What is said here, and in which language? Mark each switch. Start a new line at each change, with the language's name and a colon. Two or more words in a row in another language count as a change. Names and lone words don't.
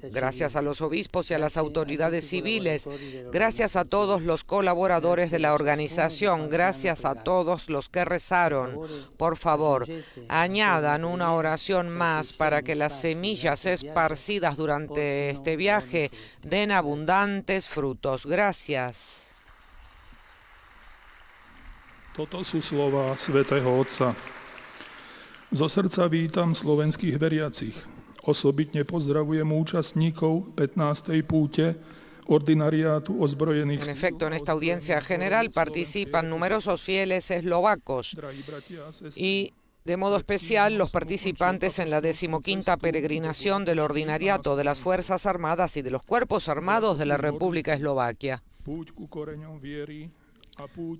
Spanish: Gracias a los obispos y a las autoridades civiles. Gracias a todos los colaboradores de la organización. Gracias a todos los que rezaron. Por favor, añadan una oración más para que las semillas esparcidas durante este viaje den abundantes frutos. Gracias.
Slovak: Toto sú slova svätého Otca. Zo srdca vítam slovenských veriacich. Osobitne pozdravujem účastníkov 15. púte ordinariátu ozbrojených
Spanish: En efecto, en esta audiencia general participan numerosos fieles eslovacos
Slovak: drahí bratia a sestry.
Spanish: y, de modo especial, los participantes en la 15ª peregrinación del Ordinariato de las Fuerzas Armadas y de los Cuerpos Armados de la República Eslovaquia.
Slovak: Púť ku koreňom viery a púť